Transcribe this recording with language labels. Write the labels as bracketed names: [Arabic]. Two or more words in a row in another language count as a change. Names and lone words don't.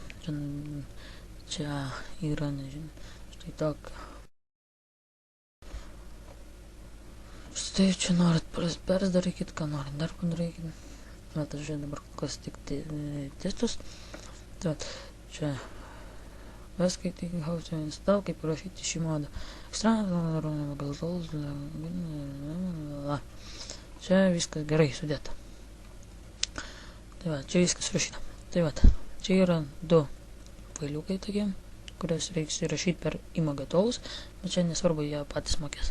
[Lithuanian] Čia yra, nežinau, štai tokia. Štai čia norit persdarykit, ką norit dar padarykit. Bet aš žiūrėjau dabar kas tik testus. Tai čia paskaityk [English] how to install, [Lithuanian] kaip parašyti šį modą. Čia viskas gerai sudėta. Tai va, čia viskas rašyta. Tai va, čia yra du failiukai tokie, kuriuos reiks įrašyti per imagatolus, bet čia nesvarbu, jie patys mokės.